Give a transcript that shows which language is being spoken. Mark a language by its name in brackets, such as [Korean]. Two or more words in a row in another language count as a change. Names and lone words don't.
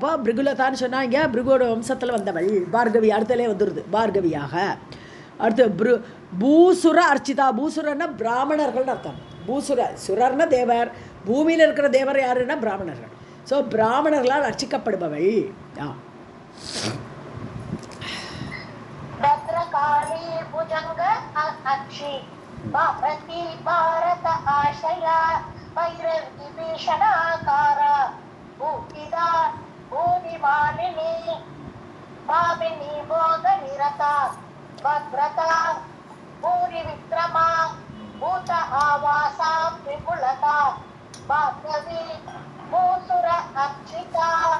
[Tamil] அப்போ பிருகுலதான்னு சொன்னாங்க, பிருகோட வம்சத்தில் வந்தவள் பார்கவி. அடுத்தலே வந்துடுது பார்கவியாக. அடுத்து பூசுர அர்ச்சிதா. பூசுரன்னா பிராமணர்கள்னு அர்த்தம். சுரர்னா தேவர், பூமியில் இருக்கிற தேவர் யாருன்னா பிராமணர்கள். ஸோ பிராமணர்களால் அர்ச்சிக்கப்படுபவள். [Sanskrit] भद्रकाली भुजंग अक्षी भवती भारत आशया भैरवी भीषणाकारा भूतिदा भूमिमालिनी भामिनी भोगनिरता भद्रता भूरि विक्रमा भूत आवासा विपुलता भागवी भूसुर अक्षिता